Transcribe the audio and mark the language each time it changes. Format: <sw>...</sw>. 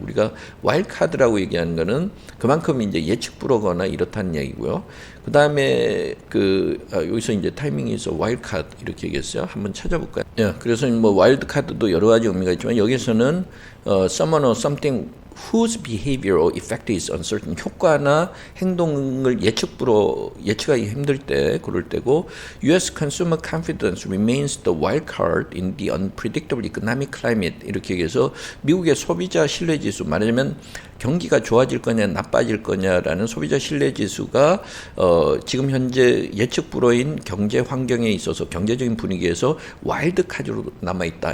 <ko>우리가 wild card라고 얘기하는 거는 그만큼 이제 예측 불허거나 이렇다는 얘기고요. 그 다음에 여기서 이제 타이밍</ko> <en>is a wild card</en> <ko>이렇게 얘기했어요. 한번 찾아볼까요? 그래서 뭐 wild card도 여러 가지 의미가 있지만 여기서는</ko> <en>someone or something whose behavior or effect is uncertain.</en> <ko>효과나 행동을 예측하기 힘들 때, 그럴 때고, U.S.</ko> <en>consumer confidence remains the wild card in the unpredictable economic climate.</en> <ko>이렇게 얘기해서 미국의 소비자 신뢰지수, 말하자면 경기가 좋아질 거냐 나빠질 거냐라는 소비자 신뢰지수가 지금 현재 예측 불허인 경제 환경에 있어서 경제적인 분위기에서 와일드 카드로 남아있다.</ko>